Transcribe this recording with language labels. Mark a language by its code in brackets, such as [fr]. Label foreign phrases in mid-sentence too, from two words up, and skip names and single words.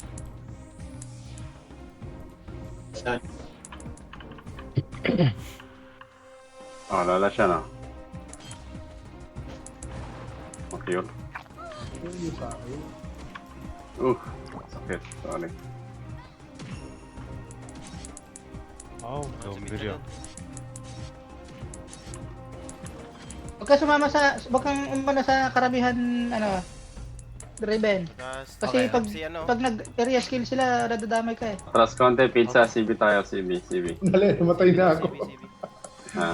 [tl] Lala siya na. Okay yun. Yun yung sa akin. Sakit. Sorry. [ko] 아우, 너무 느려. [tl] Huwag ka sumama sa, huwag kang umana sa karamihan, Driven. Tapos, Kasi okay, pag, si ano, pag nag- [en] area skill [tl] sila, nadadamay ka eh. Atras konti, pizza, CB tayo, CB. Dali, namatay na ako. CB. Ah,